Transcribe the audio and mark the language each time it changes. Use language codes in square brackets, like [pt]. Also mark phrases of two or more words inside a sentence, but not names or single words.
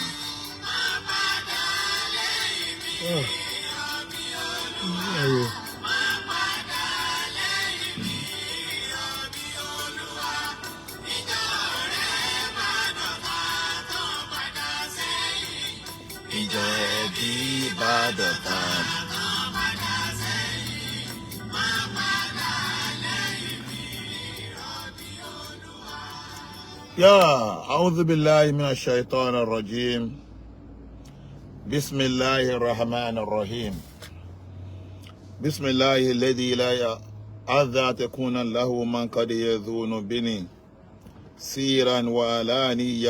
[yo] Má padà lẹ́yìn mi Rọ̀bì Olúwa má padà lẹ́yìn mi Rọ̀bì Olúwa ìjọ rẹ̀ bá dọ̀tá tán padà sẹ́yìn ìjọ ẹbí bá dọ̀tá tán padà sẹ́yìn má padà lẹ́yìn mi Rọ̀bì Olúwa. [ar] أعوذ بالله من الشيطان الرجيم. بسم الله الرحمن الرحيم. بسم الله الذي لا أذى تكون له من قد يذون بني سيرا وعلانيا.